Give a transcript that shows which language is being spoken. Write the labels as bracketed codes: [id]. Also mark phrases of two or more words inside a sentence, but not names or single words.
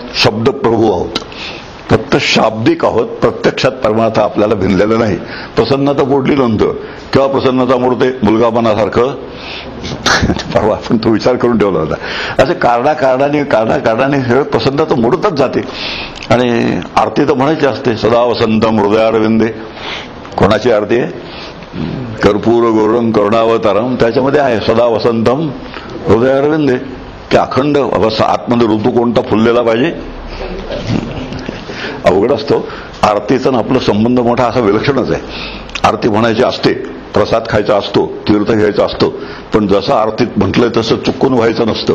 [mr] शब्द प्रभू आहोत, फक्त शाब्दिक आहोत. प्रत्यक्षात परमार्थ आपल्याला भिनलेलं नाही. प्रसन्नता मोडली नंतर केव्हा प्रसन्नता मोडते? मुलगापणासारखं. परवा आपण तो विचार करून ठेवला होता. असे कारणाकारणाने सगळं प्रसन्नता मोडतच जाते. आणि आरती तर म्हणायची असते, [sa] सदा वसंतम हृदयारविंदे. [mr] कोणाची आरती आहे? [sa] कर्पूर गौरम करुणावतारम. [mr] त्याच्यामध्ये आहे [sa] सदा वसंतम हृदयारविंदे, [mr] की अखंड अवस्था आतमध्ये ऋतू कोणता फुललेला पाहिजे. अवघड असतो आरतीचा आपला संबंध मोठा असा विलक्षणच आहे. आरती म्हणायची असते, प्रसाद खायचा असतो, तीर्थ घ्यायचा असतो, पण जसं आरतीत म्हटलंय तसं चुकून व्हायचं नसतं.